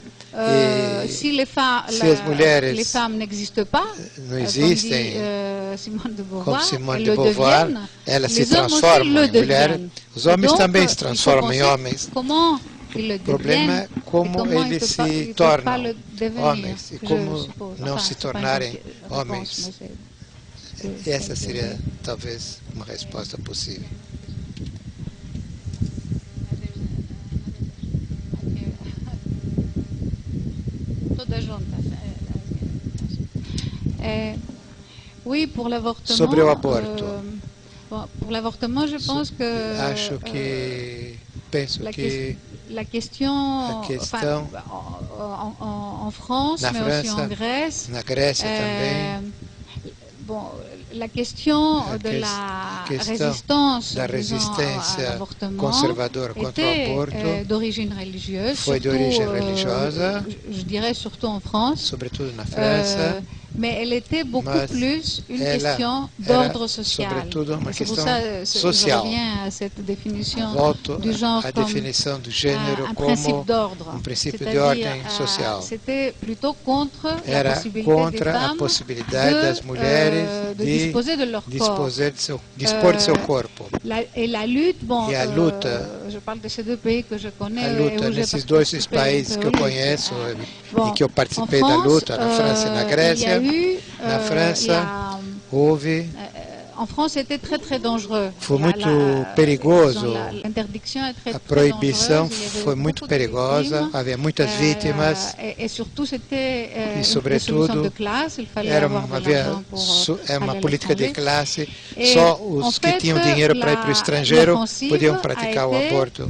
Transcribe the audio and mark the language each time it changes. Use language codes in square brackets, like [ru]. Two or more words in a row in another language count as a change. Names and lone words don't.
[pt] Se as mulheres não existem, como Simone de Beauvoir, elas se transformam em mulheres, os homens também se transformam em homens. O problema é como eles se tornam homens e como não se tornarem homens. Essa seria talvez uma resposta possível. [fr] Oui, pour l'avortement. [pt] Sobre o aborto. [fr] Pour l'avortement, je pense que. [pt] Penso que [fr] la question en France, mais aussi en Grèce. [pt] Na Grécia também. [fr] Bon, la question de la résistance à l'avortement était d'origine religieuse, [pt] foi de origem religiosa, [fr] je dirais surtout en France, [pt] sobretudo na França, [fr] mais elle était beaucoup plus une question d'ordre social. [pt] Sobretudo uma questão social. [fr] Je reviens à cette définition du genre [pt] a definição do gênero [fr] un [pt] como [fr] principe d'ordre. [pt] Princípio de ordem social. [fr] C'était plutôt contre [pt] Era contra a possibilidade das mulheres [fr] de disposer de leur corps. [pt] Dispor de seu corpo. [fr] Et la lutte, bon, [pt] e a luta, [fr] je parle de ces deux pays que je connais, [pt] a luta nesses dois países que eu conheço e que eu participei da luta, na França e na Grécia. Na França houve. [fr] En France, c'était très très dangereux. [pt] Foi muito perigoso. A proibição foi muito perigosa. Havia muitas vítimas. E sobretudo era uma política de classe. Só os que tinham dinheiro para ir para o estrangeiro podiam praticar o aborto.